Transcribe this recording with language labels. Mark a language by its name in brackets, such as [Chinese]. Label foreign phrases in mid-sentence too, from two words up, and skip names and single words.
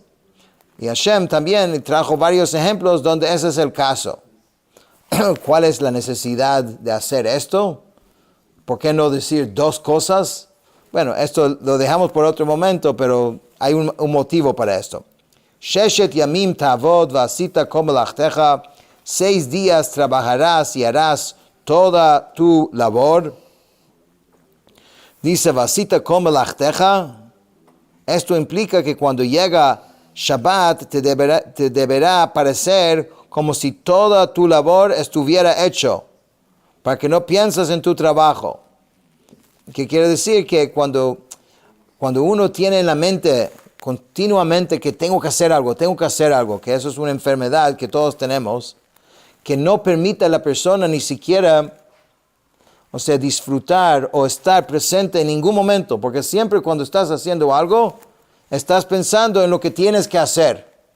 [Spanish] Y Hashem también trajo varios ejemplos donde ese es el caso. ¿Cuál es la necesidad de hacer esto? ¿Por qué no decir 2 cosas? Bueno, esto lo dejamos por otro momento, pero hay un motivo para esto. [Hebrew] ששת ימים תעבוד ועשית כל מלאכתך, [Spanish] 6 días trabajarás y harás toda tu labor. Dice [Hebrew] ועשית כל מלאכתך. [Spanish] Esto implica que cuando llega Shabbat te deberá parecer como si toda tu labor estuviera hecho, para que no pienses en tu trabajo. ¿Qué quiere decir? Que cuando uno tiene en la mente continuamente que tengo que hacer algo, que eso es una enfermedad que todos tenemos, que no permita a la persona ni siquiera, o sea, disfrutar o estar presente en ningún momento, porque siempre cuando estás haciendo algo, estás pensando en lo que tienes que hacer.